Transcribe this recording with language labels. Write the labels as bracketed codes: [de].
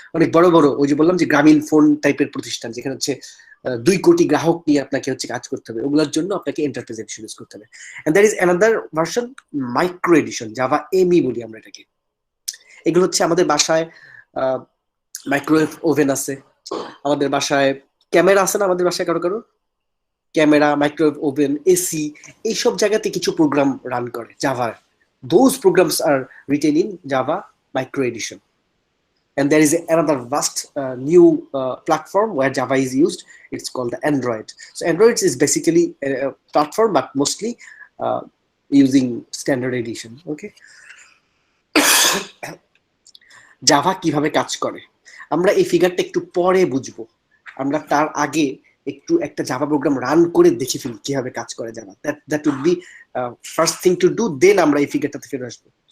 [bn] অনেক বড় বড়, ওই যে বললাম যে গ্রামীণ ফোন টাইপের প্রতিষ্ঠান যেখানে হচ্ছে 2 কোটি গ্রাহক নিয়ে আপনাকে হচ্ছে কাজ করতে হবে, ওগুলোর জন্য আপনাকে এন্টারপ্রাইজ এডিশন ইউজ করতে হবে। [en] and there is another version micro edition, [bn] Java ME বলি আমরা এটাকে। এগুলো হচ্ছে আমাদের বাসায় মাইক্রোওয়েভ ওভেন আছে, আমাদের বাসায় ক্যামেরা আছে না, আমাদের বাসায় কারো কারো ক্যামেরা, মাইক্রোওয়েভ ওভেন, এসি, এইসব জায়গাতে কিছু প্রোগ্রাম রান করে জাভার। [en] Those programs are written in Java Micro Edition. And there is another vast new platform where Java is used. It's called the Android. So Android is basically a platform, but mostly using standard edition. Okay. [bn] Java কিভাবে কাজ করে আমরা এই ফিগারটা একটু পরে বুঝবো। আমরা তার আগে একটু একটা জাভা প্রোগ্রাম রান করে দেখে ফেলি কিভাবে কাজ করে Java. [en] that would be first thing to do, then [bn] আমরা এই ফিগারটাতে ফিরে আসবো।